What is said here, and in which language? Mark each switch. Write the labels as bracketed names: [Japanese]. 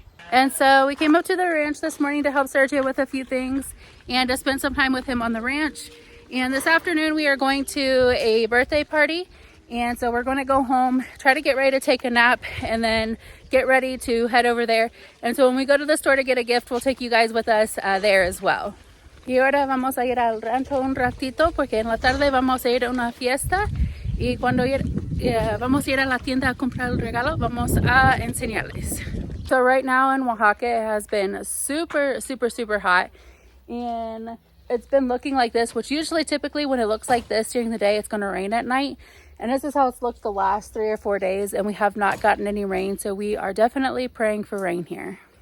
[English] And so we came up to the ranch this morning to help Sergio with a few things and to spend some time with him on the ranch. And this afternoon we are going to a birthday party. And so we're going to go home, try to get ready to take a nap, and then get ready to head over there. And so when we go to the store to get a gift, we'll take you guys with us there as well. [Spanish] Y ahora vamos a ir al rancho un ratito, porque en la tarde vamos a ir a una fiesta. Y cuando vamos a ir a la tienda a comprar el regalo, vamos a enseñarles. [English] So right now in Oaxaca, it has been super, super, super hot. And it's been looking like this, which usually typically when it looks like this during the day, it's going to rain at night. And this is how it's looked the last 3 or 4 days, and we have not gotten any rain, so we are definitely praying for rain here.